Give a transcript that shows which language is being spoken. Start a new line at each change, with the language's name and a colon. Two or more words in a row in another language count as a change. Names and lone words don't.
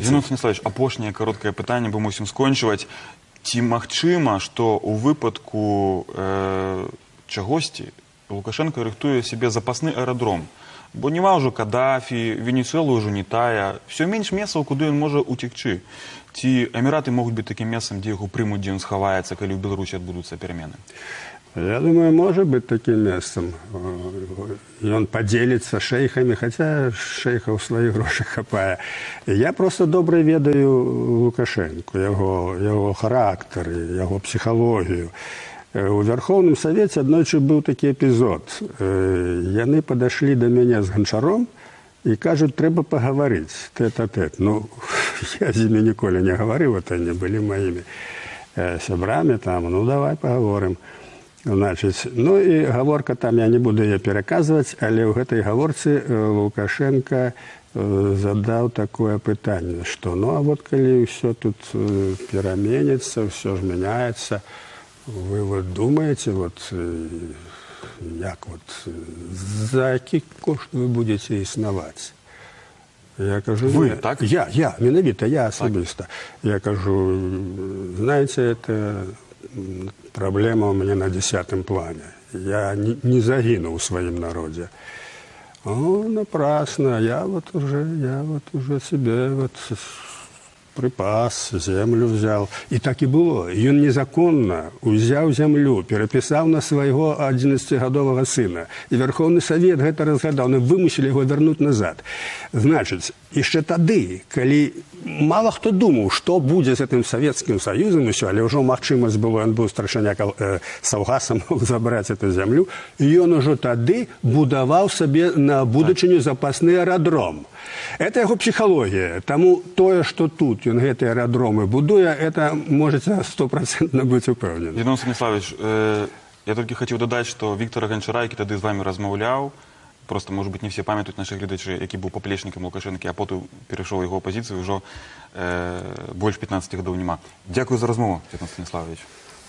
Belarusian: Зінон Станіславович, апошняе кароткае пытанне, бо мусім скончваць. Ці магчыма, што ў выпадку чагосьці Лукашенко рыхтуе сябе запасны аэрадром? Бо няма ўжо Каддафі, Венесуэла ўжо не тая, ўсё менш месцаў, куды ён можа уцекчы. Ці Эміраты могуць быць такім месцам, дзе яго прымуць, дзе ён схаваецца, калі ў Беларусі адбудуцца перамены?
Russian: Я думаю, может быть таким местом. И он поделится шейхами, хотя шейхов своих
Belarusian: грошей хапае. Я просто добре ведаю Лукашенко,
Russian: его характер, его психологию. У Верховном Совете аднойчы был такі эпизод. Яны подошли до меня с Гончаром и кажут, трэба поговорить тет-а-тет. Ну, я с ними ніколі не говорил, это они были моими сябрами там. Ну, давай поговорим. Значит, ну и
Belarusian: гаворка там, я не буду ее пераказваць, але ў гэтай гаворцы Лукашенко задаў такое пытанне, што ну а вот калі ўсё тут пераменіцца, ўсё ж мяняецца, вы вот думаете, вот як вот за які кошт вы будете існаваць? Я кажу, вы, так? Я, менавіта, я асабіста. Я кажу,
Russian: знаете, это проблема у меня на 10-м плане. Я не загину в своем народе. О, напрасно. Я вот уже себе вот припас, землю взял. И так и было. И он незаконно взял землю, переписал на своего 11-годового сына. И Верховный Совет это разгадал. Они вымусили его вернуть назад.
Belarusian: Значит, еще тады, калі мало хто думаў, што будзе з гэтым Савецкім Саюзам, але ўжо магчымасць было, ён быў старшыня Саўгаса, мог забраць эту зямлю, і ён ужо тады будаваў сабе на будучыню запасны аэрадром. Это яго псіхалогія. Таму тое, што тут ён гэтыя аэрадромы будуе, это можаце 100% быць упэўнены. Зінон Станіславович, я толькі хацеў дадаць, што Віктора Ганчара, які тады з вами размаўляў, просто, может быть, не все памятуюць наши гледачы, які быў паплечнікам Лукашэнкі, а потым перайшоў яго пазіцыю, ўжо больш 15 гадоў няма. Дзякую за размову, Зінон Станіславович.